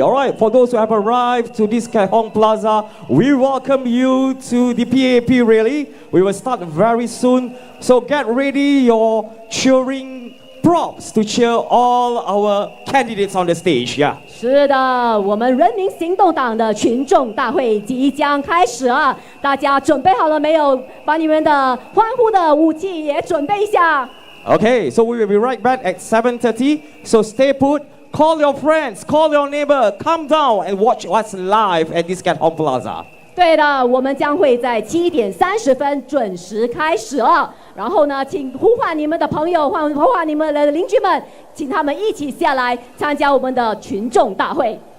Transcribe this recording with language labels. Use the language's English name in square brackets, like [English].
[English] All right, for those who have arrived to this Keat Plaza, we welcome you to the PAP rally. We will start very soon. So get ready your cheering props to cheer all our candidates on the stage. Yeah. [Chinese] 是的，我们人民行动党的群众大会即将开始了，大家准备好了没有？把你们的欢呼的武器也准备一下。 [English] Okay, so we will be right back at 7:30. So stay put. Call your friends, call your neighbor, come down and watch us live at this Keat Plaza. [Chinese] 对的，我们将会在7:30准时开始了。然后呢，请呼唤你们的朋友，呼唤你们的邻居们，请他们一起下来参加我们的群众大会。